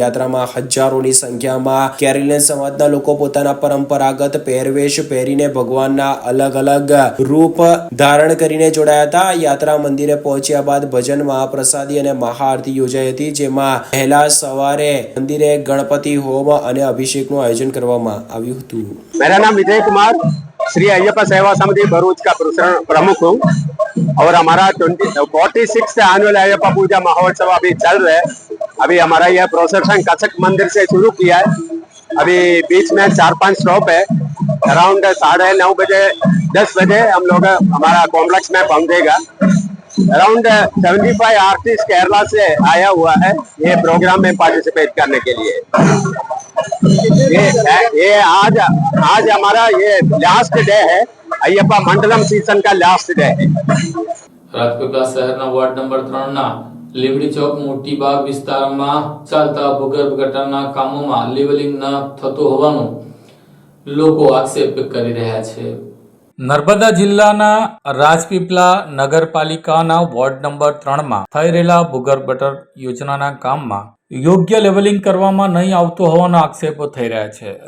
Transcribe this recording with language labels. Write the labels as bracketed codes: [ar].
[gu] યાત્રામાં હજારોની સંખ્યામાં કેરલિયન સમાજના લોકો પોતાના પરંપરાગત પહેરવેશ પહેરીને ભગવાનના અલગ અલગ રૂપ ધારણ કરીને જોડાયા હતા. યાત્રા મંદિરે પહોંચ્યા બાદ ભજન, મહાપ્રસાદી અને મહાઆરતી યોજાઈ હતી, જેમાં પહેલા સવારે મંદિરે ગણપતિ હોમ અને અભિષેકનું આયોજન કરવામાં આવ્યું હતું. [hi] मेरा नाम विजय कुमार, श्री अय्यप्पा सेवा समिति भरूच का प्रमुख हूँ और हमारा 46 एनुअल अय्यप्पा पूजा महोत्सव अभी चल रहा है. अभी हमारा यह प्रोसेशन कचक मंदिर से शुरू किया है. अभी बीच में 4-5 स्टॉप है. अराउंड 9:30 बजे 10 बजे हम लोग हमारा कॉम्प्लेक्स में पहुंचेगा. अराउंड 75 आर्टिस्ट केरला से आया हुआ है ये प्रोग्राम में पार्टिसिपेट करने के लिए. ये आज हमारा ये लास्ट डे है. अय्यप्पा मंडलम सीजन का लास्ट डे है. [gu] રાજપીપળા શહેરના વોર્ડ નંબર 3 ના લીમડી ચોક મોટી બાગ વિસ્તારમાં ચાલતા ભૂગર્ભ ગટરના કામોમાં લેવલિંગ ન થતું હોવાનું લોકો આક્ષેપ કરી રહ્યા છે. નર્મદા જિલ્લાના રાજપીપળા નગરપાલિકાના વોર્ડ નંબર 3 માં થઈ રહેલા ભૂગર્ભ ગટર યોજનાના કામમાં યોગ્ય લેવલિંગ કરવામાં નહીં આવતું હોવાના આક્ષેપો થઈ રહ્યા છે.